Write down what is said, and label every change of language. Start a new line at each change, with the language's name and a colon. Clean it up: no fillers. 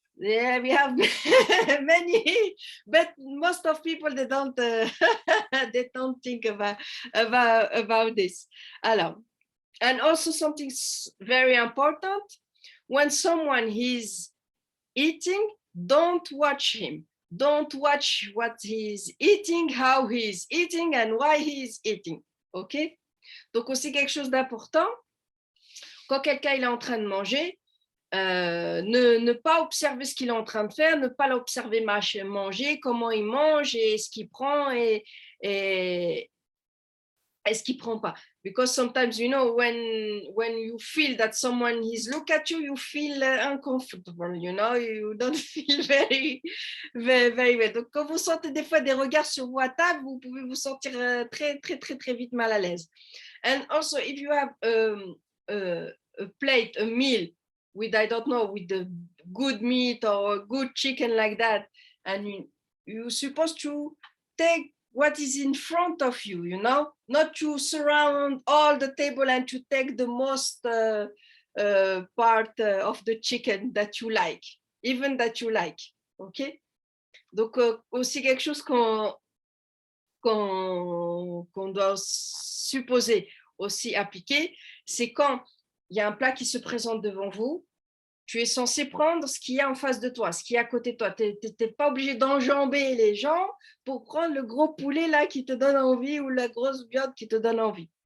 English: Yeah, we have many, but most of people they don't they don't think about this.
French: Alors,
English: and also something very important: when someone is eating, don't watch him. Don't watch what he's eating, how he's eating, and why he's eating. Ok?
French: Donc aussi quelque chose d'important. Quand quelqu'un il est en train de manger. Ne pas observer ce qu'il est en train de faire, ne pas l'observer manger, comment il mange et ce qu'il prend et ce qu'il prend pas.
English: Because sometimes, when you feel that someone is look at you, you feel uncomfortable, you don't feel very, very, very well.
French: Donc, quand vous sentez des fois des regards sur vos tables, vous pouvez vous sentir très, très, très, très vite mal à l'aise.
English: And also, if you have a plate, a meal, with the good meat or good chicken like that, and you're supposed to take what is in front of you, not to surround all the table and to take the most part of the chicken that you like, even that you like, ok?
French: Donc aussi quelque chose qu'on doit supposer aussi appliquer, c'est quand il y a un plat qui se présente devant vous, tu es censé prendre ce qu'il y a en face de toi, ce qui est à côté de toi. Tu n'es pas obligé d'enjamber les gens pour prendre le gros poulet là qui te donne envie ou la grosse viande qui te donne envie.